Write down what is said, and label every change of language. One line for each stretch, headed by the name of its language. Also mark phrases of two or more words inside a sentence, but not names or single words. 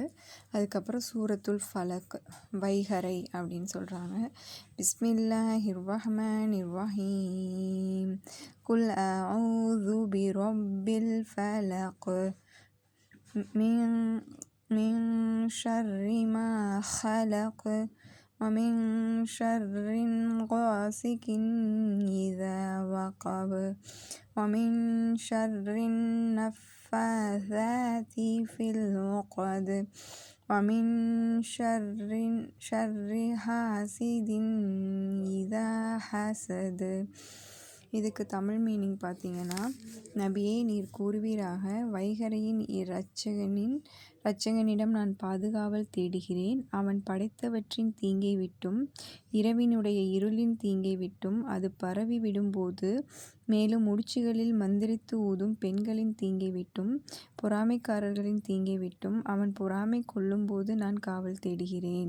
Tamil: அதுக்கப்புறம் சூரத்துல் ஃபலக் வைகறை அப்படின்னு சொல்கிறாங்க.
Arabic: بسم الله الرحمن الرحيم. قل أعوذ برب الفلق من شر ما خلق ومن شر غاسق إذا وقب ومن شر النفاثات في العقد ومن شر حاسد إذا حسد.
Tamil: இதுக்கு தமிழ் மீனிங் பார்த்தீங்கன்னா, நபியே நீர் கூறுவீராக, வைகறையின் இரட்சகனிடம் நான் பாதுகாவல் தேடுகிறேன். அவன் படைத்தவற்றின் தீங்கை விட்டும் இரவினுடைய இருளின் தீங்கை விட்டும் அது பரவி விடும்போது, மேலும் முடிச்சுகளில் மந்திரித்து ஊதும் பெண்களின் தீங்கை விட்டும் பொறாமைக்காரர்களின் தீங்கை விட்டும் அவன் பொறாமை கொள்ளும்போது நான் காவல் தேடுகிறேன்.